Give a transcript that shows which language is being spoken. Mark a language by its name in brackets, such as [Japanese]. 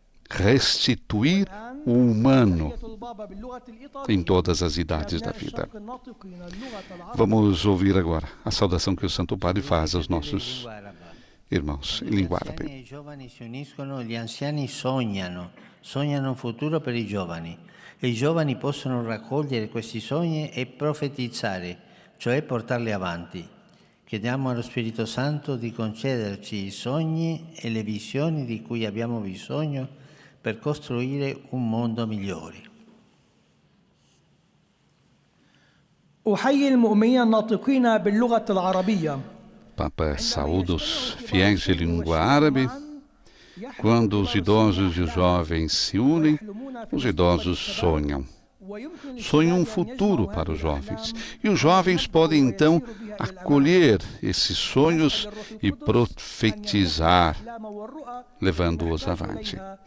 [Portuguese] Restituir o humano em todas as idades da vida. Vamos ouvir agora a saudação que o Santo Padre faz aos nossos irmãos em língua árabe. [Italian] I giovani si uniscono, gli anziani sognano un futuro per i giovani. E i giovani possono raccogliere questi sogni e profetizzare, cioè portarli avanti. Chiediamo allo Spirito Santo di concederci i sogni e le visioni di cui abbiamo bisogno per costruire un mondo migliore. [Arabic] أحيي المؤمنين الناطقين باللغة العربية. [Portuguese] Papa saúda os fiéis de língua árabe. Quando os idosos e os jovens se unem, os idosos sonham. Sonham um futuro para os jovens. E os jovens podem, então, acolher esses sonhos e profetizar, levando-os avante.